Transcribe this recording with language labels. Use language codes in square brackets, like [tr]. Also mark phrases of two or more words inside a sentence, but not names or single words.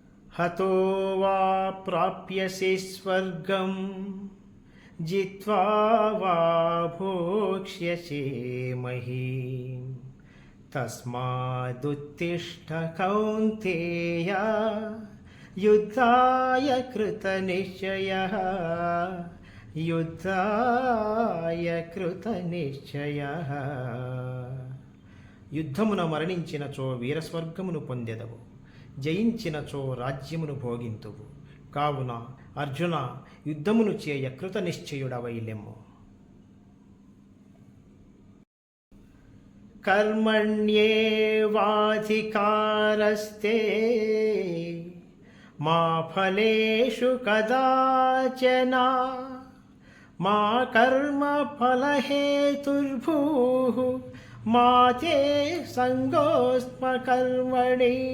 [sa] हतो वा प्राप्यसे स्वर्गं जित्वा वा भोक्ष्यसे महीम् तस्मादुत्तिष्ठ कौन्तेय युद्धाय कृतनिश्चयः युद्धाय कृतनिश्चयः [te] యుద్ధమున మరణించినచో వీరస్వర్గమును పొందెదవు, జయించినచో రాజ్యమును భోగింతువు. కావున అర్జున, యుద్ధమును చేయ కృత నిశ్చయుడవైలెమ్ము. [sa] కర్మణ్యేవాధికారస్తే మా ఫలేషు కదాచన మా కర్మ ఫలహేతుర్భూః మా తే సంగోస్మ కర్మణి.